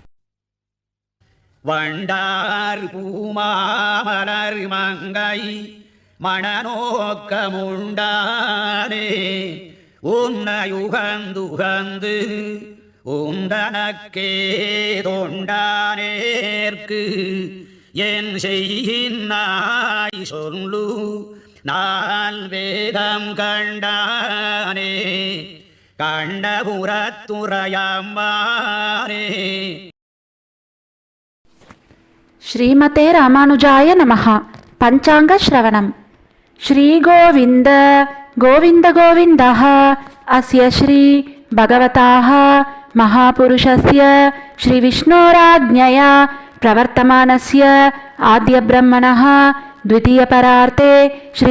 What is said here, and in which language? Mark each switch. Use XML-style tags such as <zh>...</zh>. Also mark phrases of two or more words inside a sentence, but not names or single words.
<ta>வண்டார் பூமாமலர் மங்கை மணநோக்கமுண்டானே உன்னையுகந்துகந்து உந்தனக்கே தொண்டானேற்கு என் செய்கின்னாய் சொல்லு நால் வேதம் கண்டானே கண்டபுரத்துறையாம்பானே.</ta> <sa>శ్రీమతే రామానుజాయ నమః. పంచాంగ శ్రవణం. శ్రీ గోవింద గోవింద గోవిందః అస్య శ్రీ భగవతాః మహాపురుషస్య శ్రీ విష్ణోరాజ్ఞయా ప్రవర్తమానస్య ఆద్య బ్రహ్మణః ద్వితీయ పరార్తే శ్రీ</sa>